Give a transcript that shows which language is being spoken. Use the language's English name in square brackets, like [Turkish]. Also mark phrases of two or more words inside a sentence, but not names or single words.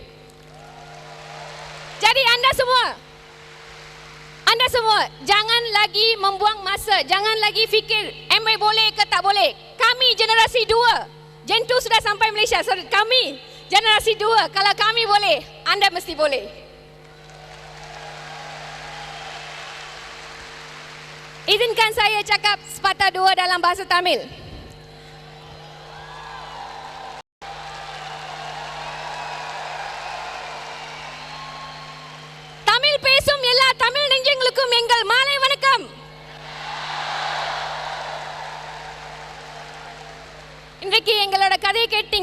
[Malay] Jadi anda semua jangan lagi membuang masa, jangan lagi fikir Amway boleh ke tak boleh. Kami generasi 2, Gen 2 sudah sampai Malaysia. So, kami generasi 2, kalau kami boleh, anda mesti boleh. Izinkan saya cakap sepatah dua dalam bahasa Tamil. [Tamil] Tamil பேசும் எல்லா தமிழ் நெஞ்சங்களுக்கும் எங்கள் மாலை வணக்கம். இன்றைக்கு எங்களோட கதையை கேட்டீங்க.